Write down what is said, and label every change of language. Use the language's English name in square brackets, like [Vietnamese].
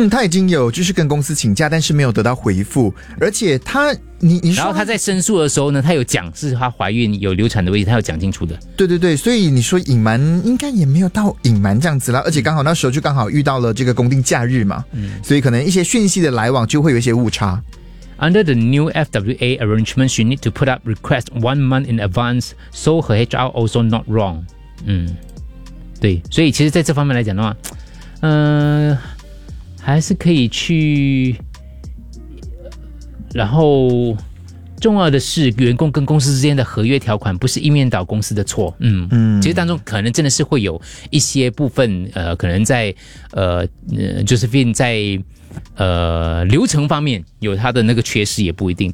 [Chinese] 他已经有就是跟公司请假，但是没有得到回复，而且他。然后他在申诉的时候呢，他有讲是他怀孕有流产的危机，他有讲清楚的。对对对，所以你说隐瞒应该也没有到隐瞒这样子啦，而且刚好那时候就刚好遇到了这个公定假日嘛，所以可能一些讯息的来往就会有一些误差。 [English] Under the new FWA arrangement, you need to put up request 1 month in advance, so her HR also not wrong. [Chinese] 对，所以其实在这方面来讲的话，还是可以去。然后重要的是员工跟公司之间的合约条款不是一面倒公司的错。其实当中可能真的是会有一些部分可能在Josephine 在流程方面有他的那个缺失也不一定。